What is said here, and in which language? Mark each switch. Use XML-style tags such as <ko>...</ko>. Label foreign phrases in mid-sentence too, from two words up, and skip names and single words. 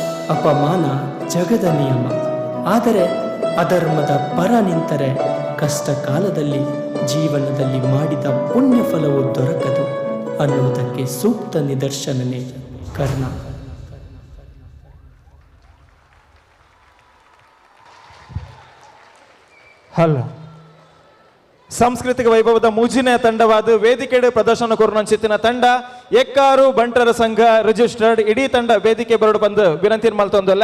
<kn>ಅಪಮಾನ ಜಗದ ನಿಯಮ. ಆದರೆ ಅಧರ್ಮದ ಪರ ನಿಂತರೆ ಕಷ್ಟ ಕಾಲದಲ್ಲಿ ಜೀವನದಲ್ಲಿ ಮಾಡಿದ ಪುಣ್ಯ ಫಲವು ದೊರಕದು ಅನ್ನುವುದಕ್ಕೆ ಸೂಕ್ತ ನಿದರ್ಶನನೇ ಕರ್ಣ.</kn> <tcy>ಹಲೋ ಸಾಂಸ್ಕೃತಿಕ ವೈಭವದ ಮೂಜಿನ ತಂಡವಾದ ವೇದಿಕೆಡೆ ಪ್ರದರ್ಶನ ಕೊರನಂಚಿತ್ತಿನ ತಂಡ ಎಕ್ಕಾರು ಬಂಟರ ಸಂಘ ರಿಜಿಸ್ಟರ್ಡ್ ಇಡೀ ತಂಡ ವೇದಿಕೆ ಬರಡು ಬಂದು ವಿನಂತಿ ಮಲ್ತೊಂದಲ್ಲ.</tcy>